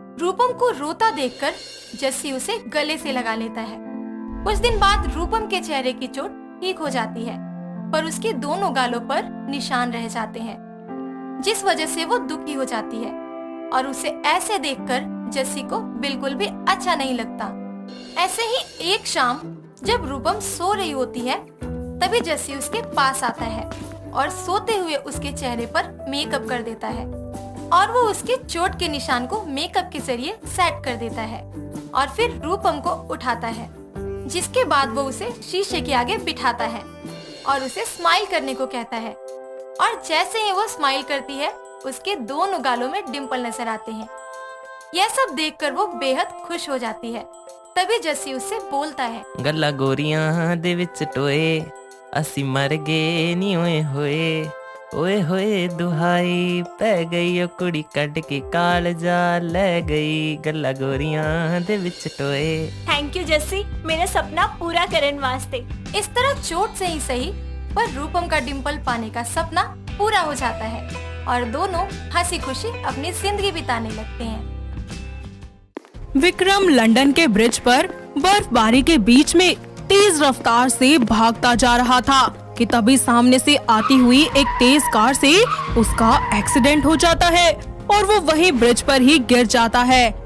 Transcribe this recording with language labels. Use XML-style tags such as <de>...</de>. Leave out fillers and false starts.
<hi>रूपम को रोता देखकर जस्सी उसे गले से लगा लेता है। कुछ दिन बाद रूपम के चेहरे की चोट ठीक हो जाती है पर उसके दोनों गालों पर निशान रह जाते हैं जिस वजह से वो दुखी हो जाती है और उसे ऐसे देखकर जस्सी को बिल्कुल भी अच्छा नहीं लगता। ऐसे ही एक शाम जब रूपम सो रही होती है तभी जस्सी उसके पास आता है और सोते हुए उसके चेहरे पर मेकअप कर देता है और वो उसके चोट के निशान को मेकअप के जरिए सेट कर देता है और फिर रूपम को उठाता है, जिसके बाद वो उसे शीशे के आगे बिठाता है और उसे स्माइल करने को कहता है और जैसे ही वो स्माइल करती है उसके दोनों गालों में डिंपल नजर आते हैं। यह सब देखकर वो बेहद खुश हो जाती है। तभी जस्सी उससे बोलता है,</hi> <pa>ਗੱਲਾਂ ਗੋਰੀਆਂ ਦੇ ਵਿੱਚ ਟੋਏ, ਅਸੀਂ ਮਰ ਗਏ ਨੀ ਓਏ ਹੋਏ, ਓਏ ਹੋਏ ਦੁਹਾਈ ਪੈ ਗਈ ਓ ਕੁੜੀ ਕੱਢ ਕੇ ਕਾਲਜਾ ਲੈ ਗਈ, ਗੱਲਾਂ ਗੋਰੀਆਂ ਦੇ ਵਿੱਚ ਟੋਏ।</pa> <hi>थैंक यू जस्सी, मेरा सपना पूरा करने वास्ते। इस तरह चोट से ही सही पर रूपम का डिंपल पाने का सपना पूरा हो जाता है और दोनों हंसी खुशी अपनी जिंदगी बिताने लगते हैं। विक्रम लंदन के ब्रिज पर बर्फबारी के बीच में तेज रफ्तार से भागता जा रहा था कि तभी सामने से आती हुई एक तेज कार से उसका एक्सीडेंट हो जाता है और वो वहीं ब्रिज पर ही गिर जाता है।</hi>